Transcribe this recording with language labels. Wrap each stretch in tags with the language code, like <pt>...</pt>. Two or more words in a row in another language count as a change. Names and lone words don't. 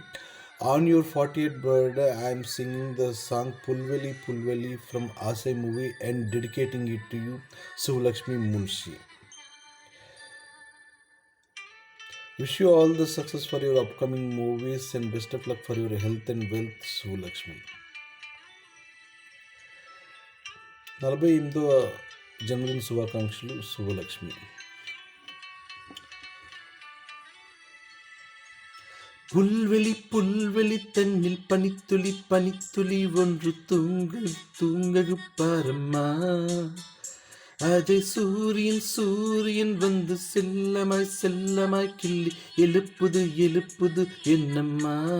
<en>On your 48th birthday, I am singing the song Pulveli Pulveli from Asai movie and dedicating it to you, Suvalakshmi Munshi. Wish you all the success for your upcoming movies and best of luck for your health and wealth, Suvalakshmi.</en> <te>48వ జన్మదిన శుభాకాంక్షలు శుభలక్ష్మి.</te> <ta>புல்வெளி புல்வெளி தன்னில் பனித்துளி பனித்துளி ஒன்று தூங்ககு பாரம்மா, அதை சூரியன் சூரியன் வந்து செல்லமாய் செல்லமாய் கிள்ளி எழுப்புது எழுப்புது என்னம்மா,</ta>